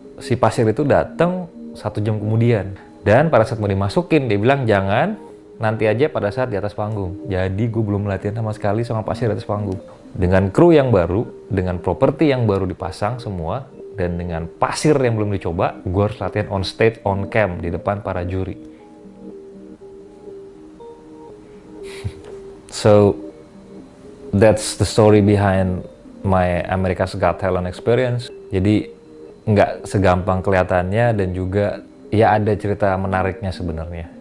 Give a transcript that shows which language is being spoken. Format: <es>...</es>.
<id>Si pasir itu datang 1 jam kemudian. Dan pada saat mau dimasukin, dia bilang jangan, nanti aja pada saat di atas panggung. Jadi gue belum latihan sama sekali sama pasir di atas panggung. Dengan kru yang baru, dengan properti yang baru dipasang semua, dan dengan pasir yang belum dicoba, gue harus latihan</id> <en>on stage, on cam,</en> <id>di depan para juri.</id> <en>So, that's the story behind my America's Got Talent experience.</en> <id>Jadi, nggak segampang kelihatannya dan juga ya ada cerita menariknya sebenarnya.</id>